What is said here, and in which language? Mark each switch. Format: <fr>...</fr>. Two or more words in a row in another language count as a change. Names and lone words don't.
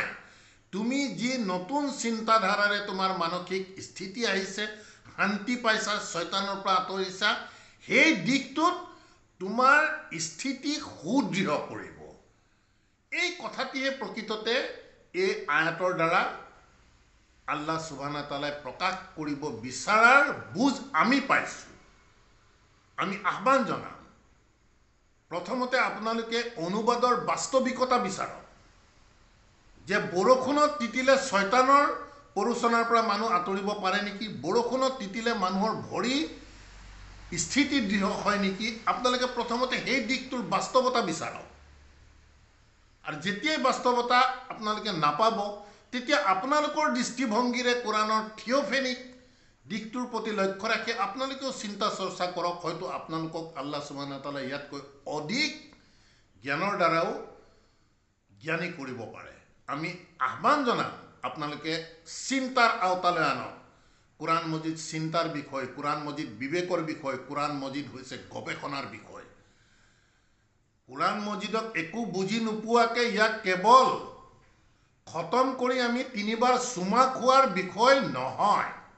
<as>তুমি যি নতুন চিন্তাধাৰাৰে তোমাৰ মানসিক স্থিতি আহিছে, শান্তি পাইছা, শয়তানৰ পৰা আঁতৰিছা, সেই দিশটোত তোমাৰ স্থিতি সুদৃঢ় কৰিব। এই কথাটিহে প্ৰকৃততে এই আয়াতৰ দ্বাৰা</as> <ar>الله سبحانه وتعالى</ar> <as>প্ৰকাশ কৰিব বিচাৰাৰ বুজ আমি পাইছোঁ। আমি আহ্বান জনাম, প্ৰথমতে আপোনালোকে অনুবাদৰ বাস্তৱিকতা বিচাৰক, যে বৰষুণত তিতিলে শয়তানৰ প্ৰৰোচনাৰ পৰা মানুহ আঁতৰিব পাৰে নেকি? বৰষুণত তিতিলে মানুহৰ ভৰি স্থিতি দৃঢ় হয় নেকি? আপোনালোকে প্ৰথমতে সেই দিশটোৰ বাস্তৱতা বিচাৰক। আৰু যেতিয়াই বাস্তৱতা আপোনালোকে নাপাব, তেতিয়া আপোনালোকৰ দৃষ্টিভংগীৰে কোৰাণৰ থিঅ'ফেনিক দিশটোৰ প্ৰতি লক্ষ্য ৰাখি আপোনালোকেও চিন্তা চৰ্চা কৰক। হয়তো আপোনালোকক</as> <ar>الله سبحانه وتعالى</ar> <as>ইয়াতকৈ অধিক জ্ঞানৰ দ্বাৰাও জ্ঞানী কৰিব পাৰে। আমি আহ্বান জনাম, আপোনালোকে চিন্তাৰ আওতালৈ আনক। কোৰাণ মজিদ চিন্তাৰ বিষয়, কোৰাণ মজিদ বিবেকৰ বিষয়, কোৰাণ মজিদ হৈছে গৱেষণাৰ বিষয়। কোৰাণ মজিদক একো বুজি নোপোৱাকৈ ইয়াক কেৱল খতম কৰি আমি 3 বাৰ চুমা খোৱাৰ বিষয় নহয়।</as>